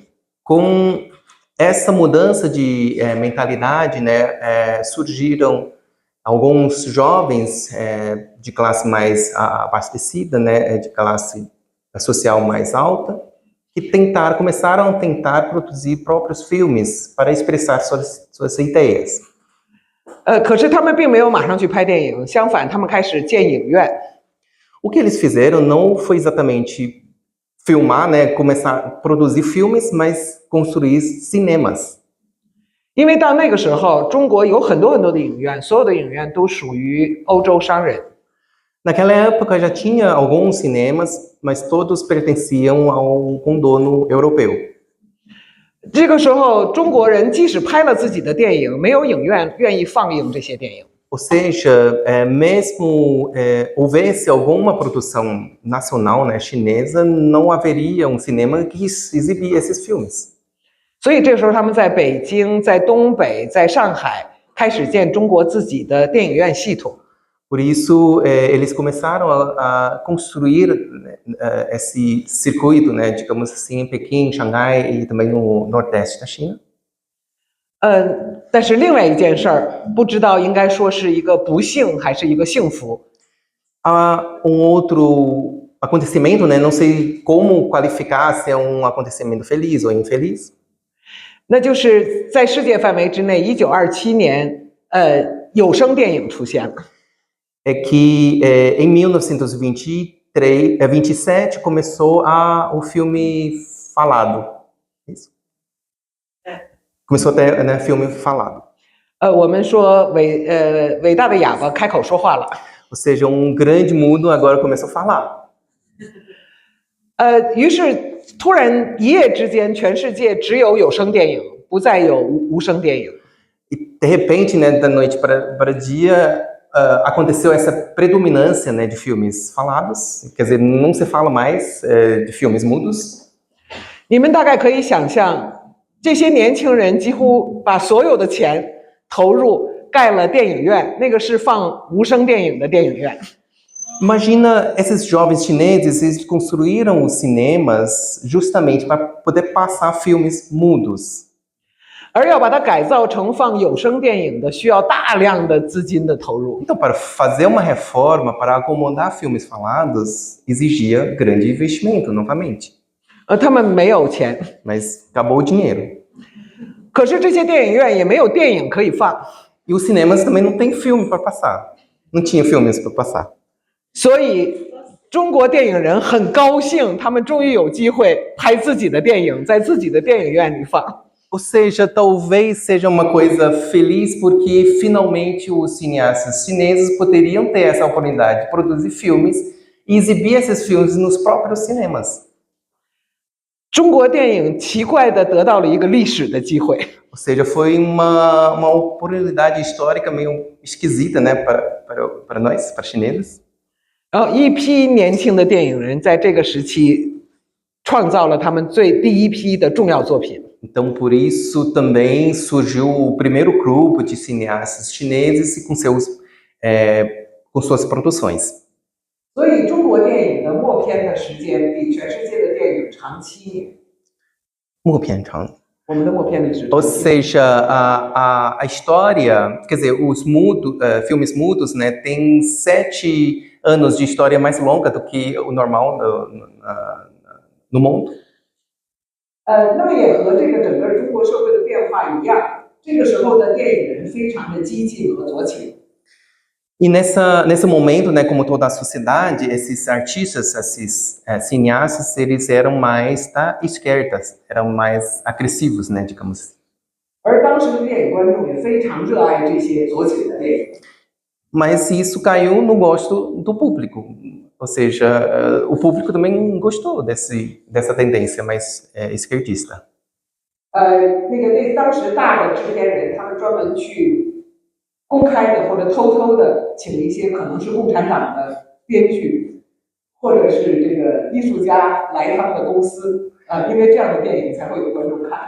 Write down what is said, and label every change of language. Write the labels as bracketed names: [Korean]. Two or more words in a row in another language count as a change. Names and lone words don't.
[Portuguese] Com essa mudança de mentalidade, né, surgiram alguns jovens de classe mais abastecida, né, de classe social mais alta, que começaram a tentar produzir próprios filmes para expressar suas ideias. [Chinese] 可是他们并没有马上去拍电影，相反，他们开始建影院。 [Portuguese] O que eles fizeram não foi exatamente filmar, né, começar a produzir filmes, mas construir cinemas. [Chinese] 因为到那个时候，中国有很多的影院，所有的影院都属于欧洲商人。 [Portuguese] Naquela época já tinha alguns cinemas, mas todos pertenciam ao condono europeu. [Chinese] 这个时候，中国人即使拍了自己的电影，没有影院愿意放映这些电影。 [Portuguese] Ou seja, mesmo houvesse alguma produção nacional, né, chinesa, não haveria um cinema que exibia esses filmes. [Chinese] 所以这时候，他们在北京、在东北、在上海开始建中国自己的电影院系统。 [Portuguese] Por isso, eles começaram a construir esse circuito, né, digamos assim, em Pequim, Xangai e também no nordeste da China. [Chinese] 但是另外一件事儿，不知道应该说是一个不幸还是一个幸福。 [Portuguese] Há um outro acontecimento, né? Não sei como qualificar se é um acontecimento feliz ou infeliz. [Chinese] 那就是在世界范围之内，1927年，有声电影出现了。 [Portuguese] É que em 1927 começou o filme falado. Isso. Começou a ter, né, filme falado. [Chinese] 我们说伟大的哑巴开口说话了。 [Portuguese] Ou seja, grande mudo agora começou a falar. [Chinese] 于是突然一夜之间，全世界只有声电影，不再有无声电影。 [Portuguese] E de repente, né, da noite para dia, aconteceu essa predominância, né, de filmes falados. Quer dizer, não se fala mais de filmes mudos. [Chinese] 你们大概可以想象，这些年轻人几乎把所有的钱投入盖了电影院，那个是放无声电影的电影院。 [Portuguese] Imagina esses jovens chineses, eles construíram os cinemas justamente para poder passar filmes mudos. [Chinese] 而要把它改造成放有声电影的，需要大量的资金的投入。 [Portuguese] Então, para fazer uma reforma, para acomodar filmes falados, exigia grande investimento, novamente. [Chinese] 他们没有钱， [Portuguese] Mas acabou o dinheiro. [Chinese] 可是这些电影院也没有电影可以放。 [Portuguese] E os cinemas também não tem filme para passar. Não tinha filmes para passar. [Chinese] 所以中国电影人很高兴，他们终于有机会拍自己的电影，在自己的电影院里放。 [Portuguese] Ou seja, talvez seja uma coisa feliz porque finalmente os cineastas chineses poderiam ter essa oportunidade de produzir filmes e exibir esses filmes nos próprios cinemas. [Chinese] 中国电影奇怪地得到了一个历史的机会。 [Portuguese] Ou seja, foi uma oportunidade histórica meio esquisita, né, para nós, para chineses. [Chinese] 然后一批年轻的电影人在这个时期创造了他们第一批的重要作品。 [Portuguese] Então, por isso também surgiu o primeiro grupo de cineastas chineses com suas produções. [Chinese] 所以中国电影的默片的时间比全世界的电影长7年。默片长。我们的默片历史。 [Portuguese] Ou seja, a história, quer dizer, os filmes mudos, né, tem 7 anos de história mais longa do que o normal no mundo. [Chinese] 那么也和这个整个中国社会的变化一样，这个时候的电影人非常的激进和左倾。 [Portuguese] E nesse momento, né, como toda a sociedade, esses artistas, esses cineastas, eles eram mais da esquerda, eram mais agressivos, né, digamos assim. [Chinese] 而当时的电影观众也非常热爱这些左倾的电影。 [Portuguese] Mas isso caiu no gosto do público. Ou seja, o público também gostou dessa tendência mais esquerdista. [Chinese] 当时大的制片人，他们专门去公开的或者偷偷的请一些可能是共产党的编剧，或者是这个艺术家来他们的公司，因为这样的电影才会有观众看。